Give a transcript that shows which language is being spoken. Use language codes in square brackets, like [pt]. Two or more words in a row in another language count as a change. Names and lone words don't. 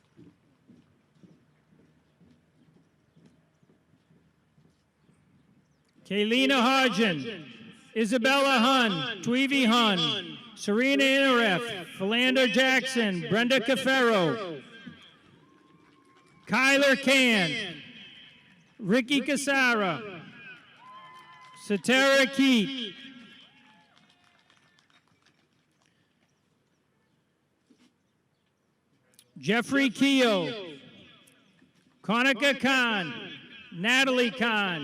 [en] Kaylina Hodgen. Isabella Hun. Tweevy Hun. Serena Inaref. Philander Jackson. Brenda Cafero. Kyler Can. Ricky Casara. Satara Keat. Jeffrey Keogh. Konica Khan. Natalie Khan.